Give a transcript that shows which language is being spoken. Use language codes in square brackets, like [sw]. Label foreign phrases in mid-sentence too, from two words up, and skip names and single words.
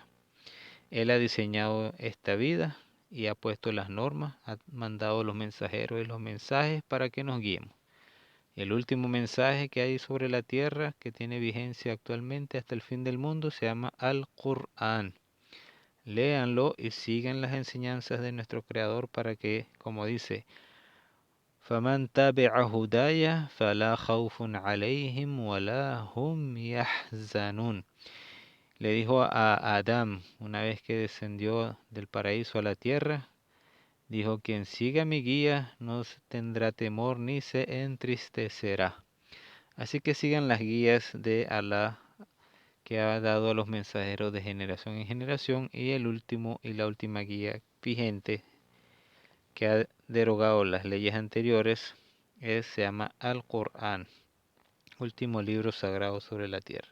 [es] Él ha diseñado esta vida y ha puesto las normas, ha mandado los mensajeros y los mensajes para que nos guiemos. El último mensaje que hay sobre la tierra, que tiene vigencia actualmente hasta el fin del mundo, se llama Al-Qur'an. Léanlo y sigan las enseñanzas de nuestro Creador para que, como dice, [ar] فَمَنْ تَبِعَ هُدَايَ فَلَا خَوْفٌ عَلَيْهِمْ وَلَا هُمْ يَحْزَنُونَ. [es] Le dijo a Adán, una vez que descendió del paraíso a la tierra, dijo, quien siga mi guía no tendrá temor ni se entristecerá. Así que sigan las guías de Alá que ha dado a los mensajeros de generación en generación, y el último y la última guía vigente que ha derogado las leyes anteriores se llama Al-Qur'an, último libro sagrado sobre la tierra.